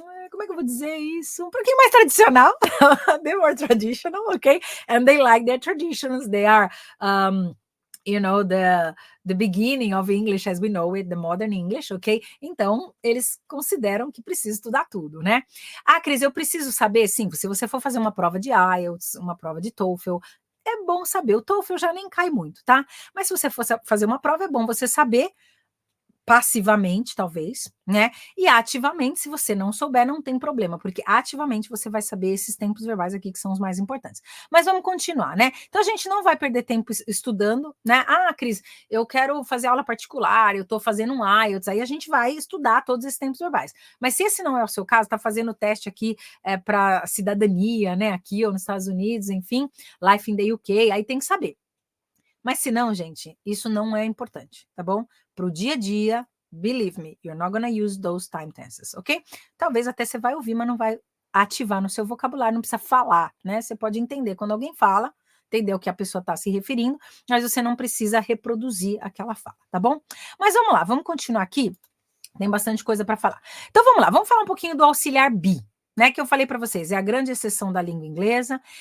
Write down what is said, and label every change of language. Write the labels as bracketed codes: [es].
[pt] como é que eu vou dizer isso? Um pouquinho mais tradicional. [en] They're more traditional, okay? And they like their traditions. They are... you know, the beginning of English as we know it, the modern English, ok? [pt] Então, eles consideram que precisa estudar tudo, né? Cris, eu preciso saber, sim, se você for fazer uma prova de IELTS, uma prova de TOEFL, é bom saber. O TOEFL já nem cai muito, tá? Mas se você for fazer uma prova, é bom você saber passivamente, talvez, né? E ativamente, se você não souber, não tem problema, porque ativamente você vai saber esses tempos verbais aqui que são os mais importantes. Mas vamos continuar, né? Então a gente não vai perder tempo estudando, né? Cris, eu quero fazer aula particular, eu tô fazendo um IELTS, aí a gente vai estudar todos esses tempos verbais. Mas se esse não é o seu caso, tá fazendo teste aqui para cidadania, né? Aqui ou nos Estados Unidos, enfim, Life in the UK, aí tem que saber. Mas se não, gente, isso não é importante, tá bom? Para o dia a dia, [en] believe me, you're not gonna use those time tenses, ok? [pt] Talvez até você vai ouvir, mas não vai ativar no seu vocabulário, não precisa falar, né? Você pode entender quando alguém fala, entender o que a pessoa está se referindo, mas você não precisa reproduzir aquela fala, tá bom? Mas vamos lá, vamos continuar aqui. Tem bastante coisa para falar. Então vamos lá, vamos falar um pouquinho do auxiliar be, né? Que eu falei para vocês, é a grande exceção da língua inglesa.